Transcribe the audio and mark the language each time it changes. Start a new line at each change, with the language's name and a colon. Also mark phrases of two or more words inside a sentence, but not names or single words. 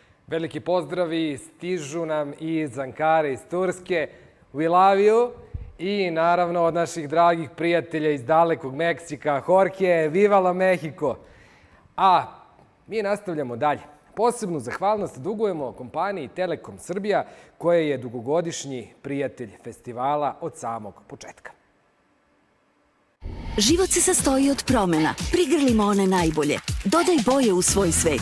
Serbian: Veliki pozdravi stižu nam iz Ankare, iz Turske.
English: We love you.
Serbian: I naravno od naših dragih prijatelja iz dalekog Meksika,
Spanish: Jorge, viva la Mexico.
Serbian: A mi nastavljamo dalje. Posebnu zahvalnost dugujemo kompaniji Telekom Srbija, koja je dugogodišnji prijatelj festivala od samog početka. Život se sastoji od promena. Prigrlimo one najbolje. Dodaj boje u svoj svet.